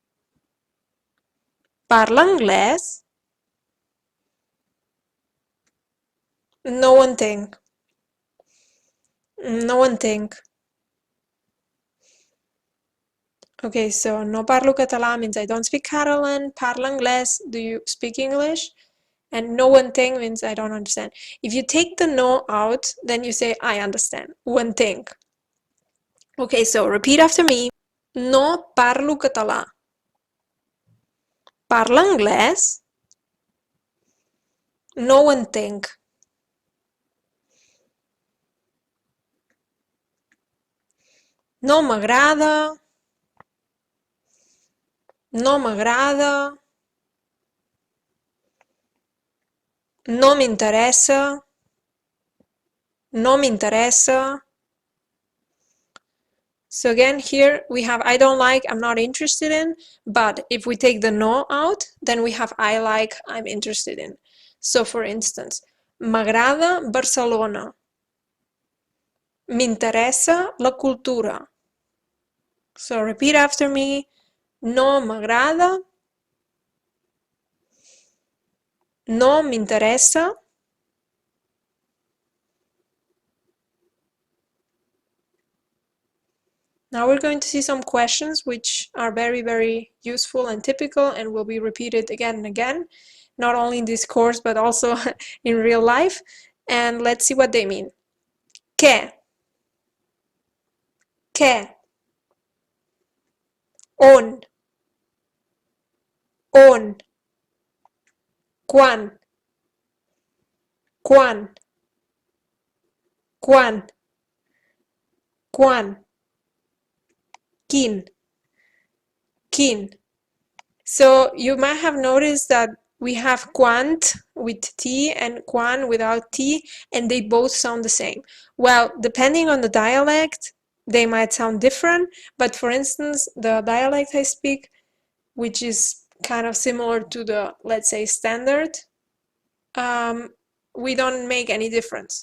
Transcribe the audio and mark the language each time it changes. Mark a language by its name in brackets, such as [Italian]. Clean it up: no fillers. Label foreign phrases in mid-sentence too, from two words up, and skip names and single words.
[Catalan] Parla anglès? No ho entenc. No ho entenc. [English] Okay, so [Catalan] no parlo català [English] means I don't speak Catalan. [Catalan] Parla anglès, [English] do you speak English? And [Catalan] no ho entenc [English] means I don't understand. If you take the no out, then you say I understand. [Catalan] Ho entenc. [English] Okay, so repeat after me. [Catalan] No parlo català. Parla anglès? No ho entenc. No m'agrada. No m'agrada. No m'interessa. No m'interessa. [English] So again, here we have I don't like, I'm not interested in, but if we take the no out, then we have I like, I'm interested in. So for instance, [Catalan] m'agrada Barcelona. M'interessa la cultura. [English] So repeat after me. [Catalan] No m'agrada. No m'interessa. [English] Now we're going to see some questions which are very, very useful and typical and will be repeated again and again, not only in this course, but also in real life. And let's see what they mean. [Catalan] Què? Què? On? On? Quan? Quan? Quan? Quan? Quin? Quin? [English] So you might have noticed that we have quant with T and quan without T, and they both sound the same. Well, depending on the dialect, they might sound different, but for instance, the dialect I speak, which is kind of similar to the, let's say, standard, we don't make any difference.